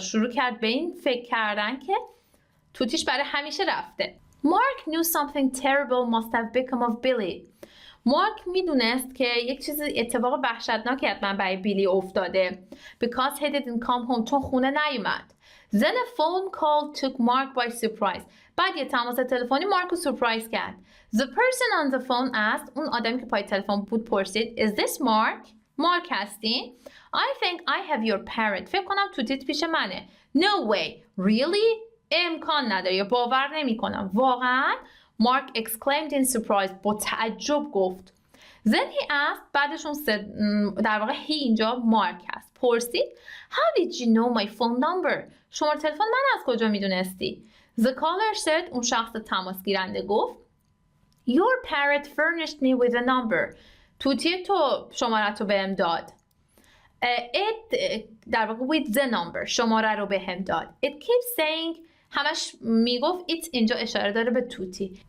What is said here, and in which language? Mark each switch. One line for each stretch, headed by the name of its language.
Persian: شروع کرد به این فکر کردن که توتیش برای همیشه رفته.
English: Mark knew something terrible must have become of Billy.
Persian: مارک میدونست که یک چیز اتفاق وحشتناکی حتما برای بیلی افتاده.
English: Because he didn't come home.
Persian: چون خونه نیومد.
English: Then a phone call took Mark by surprise.
Persian: بعد یه تماس تلفنی مارک رو سورپرایز کرد.
English: The person on the phone asked.
Persian: اون آدمی که پای تلفن بود پرسید
English: Is this Mark?
Persian: مارک هستی؟
English: I think I have your parrot.
Persian: فکر کنم توتیت پیش منه.
English: No way. Really?
Persian: امکان نداره یا باور نمی کنم.
English: واقعا؟ Mark exclaimed in surprise.
Persian: با تعجب گفت.
English: Then he asked.
Persian: بعدش اون در واقع he اینجا مارک هست.
English: پرسید How did you know my phone number?
Persian: شماره تلفن من از کجا میدونستی؟
English: The caller said.
Persian: اون شخص تماس گیرنده گفت
English: Your parrot furnished me with a number.
Persian: توتی تو شماره رو بهم داد. It در واقع
English: with the number
Persian: شماره رو بهم داد.
English: It keeps saying
Persian: همش میگفت it اینجا اشاره داره به توتی.